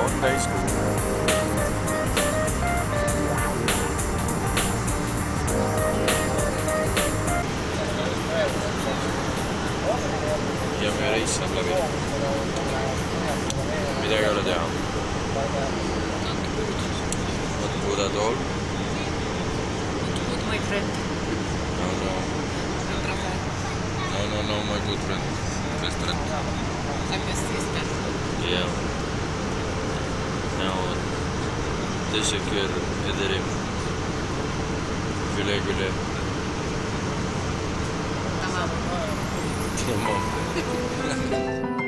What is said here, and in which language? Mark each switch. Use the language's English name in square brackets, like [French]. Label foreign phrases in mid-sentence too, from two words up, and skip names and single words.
[Estonian] reis. Ja meie reis saab läbi. Midagi ei ole teha. [English] What would I do? Good my friend. No, my good friend. Best friend. My best sister. Yeah. Now, [Turkish] teşekkür ederim. Güle güle. Tamam. Tamam.